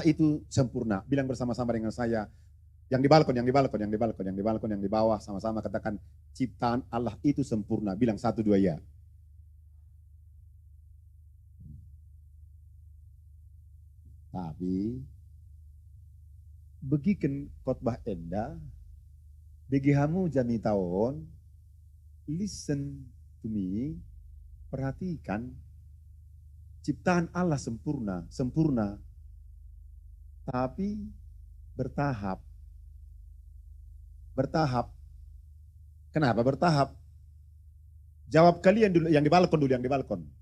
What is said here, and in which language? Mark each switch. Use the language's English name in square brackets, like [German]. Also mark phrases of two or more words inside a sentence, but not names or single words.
[Indonesian] Bilang bersama-sama dengan saya, Yang di balkon, yang di balkon, yang di balkon, yang di balkon, yang di bawah, sama-sama katakan ciptaan Allah itu sempurna. Bilang 1, 2 ya. [Batak Karo] Tapi begiken khotbah enda, bagi kamu jami tahun, [English] listen to me, [Indonesian] perhatikan, ciptaan Allah sempurna, sempurna, tapi bertahap. Bertahap. Kenapa bertahap? Jawab kalian dulu, yang di balkon dulu, yang di balkon.